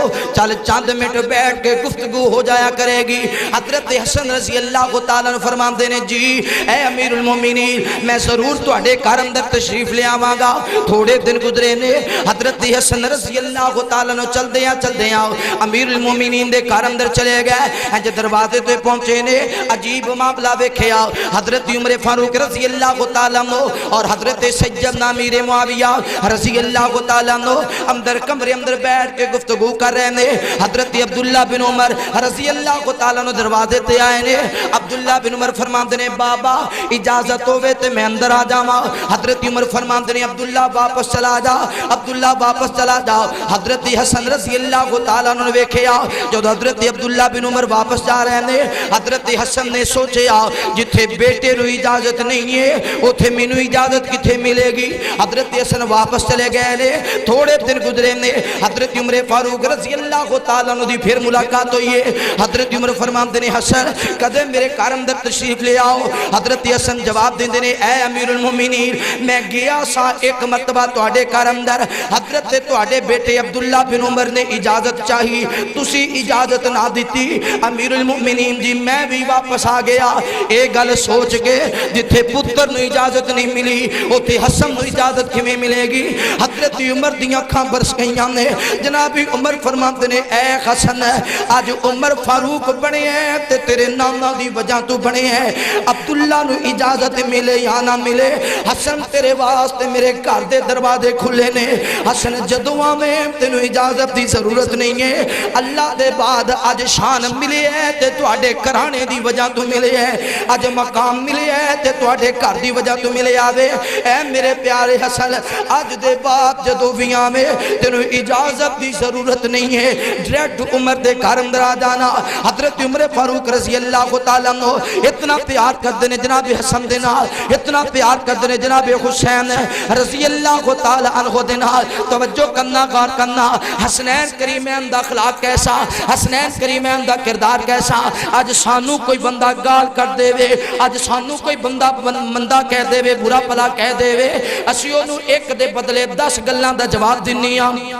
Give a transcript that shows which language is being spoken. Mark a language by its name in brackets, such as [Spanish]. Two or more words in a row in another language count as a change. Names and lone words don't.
[Punjabi] چل چند منٹ بیٹھ کے گفتگو ہو جایا کرے گی حضرت حسن رضی اللہ تعالیٰ عنہ فرماندے نے جی اے امیر المومنین میں ضرور تواڈے گھر اندر تشریف لے آواں گا تھوڑے دن گزرے نے حضرت حسن رضی اللہ تعالیٰ عنہ چل دیاں امیر المومنین دے گھر اندر چلے گئے انج دروازے تے پہنچے نے عجیب معاملہ ویکھیا حضرت عمر فاروق رضی اللہ تعالیٰ عنہ اور حضرت سیدنا امیر معاویہ رضی اللہ تعالیٰ عنہ اندر کمرے اندر بیٹھ کے گفتگو کر رہے نے حضرت عبداللہ بن عمر رضی اللہ تعالیٰ عنہ دروازے تے آئے نے عبداللہ بن عمر فرماندے نے بابا اجازت ہوئے تے میں اندر آ جاواں حضرت عمر فرماندے نے عبداللہ واپس چلا جا عبداللہ واپس چلا جا حضرت حسن رضی اللہ تعالیٰ عنہ ویکھیا جو حضرت عبداللہ بن عمر [Urdu] واپس جا رہے ہیں [Punjabi] حضرت حسن نے سوچیا جتھے بیٹے نو اجازت نہیں ہے اوتھے مینوں اجازت کتھے ملے گی حضرت حسن واپس چلے گئے نے تھوڑے دن گزرے نے حضرت عمر فاروق رضی اللہ تعالیٰ عنہ دی پھر ملاقات ہوئی ہے حضرت عمر فرماندے نے حسن کدے میرے گھر اندر تشریف لے آؤ حضرت حسن جواب دیندے نے اے امیر المومنین میں گیا سا ایک مرتبہ تواڈے گھر اندر حضرت تواڈے بیٹے عبداللہ بن عمر نے اجازت چاہی تسی اجازت نہ دیتی امیر المؤمنین جی میں بھی واپس آ گیا ایک گل سوچ کے جتھے پتر نو اجازت نہیں ملی اوتھے حسن نو اجازت کیویں ملے گی حضرت عمر دی اکھاں برس گئیاں نے جناب عمر فرماندے نے اے حسن اج عمر فاروق بنے ہیں تے تیرے نانا دی وجہ تو بنے ہیں عبداللہ نو اجازت ملے یا نہ ملے حسن تیرے واسطے میرے گھر دے دروازے کھلے نے حسن جدوں میں تینوں اجازت دی ضرورت نہیں ہے اللہ دے بعد آج شان ملے ہے تے تواڈے کرانے دی وجہ تو ملے ہے آج مقام ملے ہے تے تواڈے گھر دی وجہ تو ملے آوے اے میرے پیارے حسن آج دے بعد جدو بھی آوے تینوں اجازت دی ضرورت نہیں ہے ڈریکٹ عمر دے گھر اندر آ جانا حضرت عمر فاروق رضی اللہ تعالیٰ عنہ اتنا پیار کر دینے جناب حسن دے نال اتنا پیار کر دینے جناب حسین رضی اللہ تعالیٰ عنہ دے نال توجہ کرنا غور کرنا حسنین کریمین دا اخلاق کیسا حسنین کریمین دا کردار کیسا آج سانو کوئی بندہ گال کر دے وے آج سانو کوئی بندہ مندہ کہہ دے وے برا پلا کہہ دے وے اسی انہوں ایک دے بدلے 10 گلان دا جواب دنیا